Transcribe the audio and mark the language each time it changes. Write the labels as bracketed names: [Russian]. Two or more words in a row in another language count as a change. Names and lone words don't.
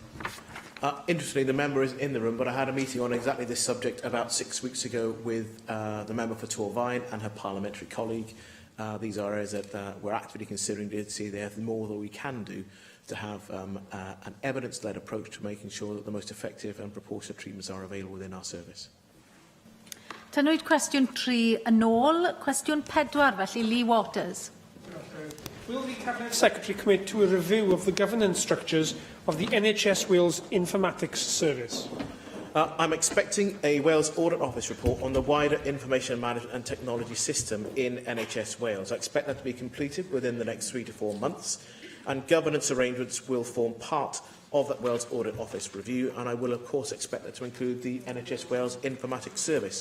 [English] Interestingly, the member is in the room, but I had a meeting on exactly this subject about 6 weeks ago with the member for Torfaen and her parliamentary colleague. These are areas that we're actively considering to see there's more that we can do to have an evidence-led approach to making sure that the most effective and proportionate treatments are available within our service. [Welsh] Tynwyd cwestiwn 3 yn ôl. Cwestiwn 4, felly Lee Waters. [English] Will the Cabinet Secretary commit to a review of the governance structures of the NHS Wales Informatics Service? I'm expecting a Wales Audit Office report on the wider information management and technology system in NHS Wales. I expect that to be completed within the next 3 to 4 months, and governance arrangements will form part of that Wales Audit Office review, and I will of course expect that to include the NHS Wales Informatics Service.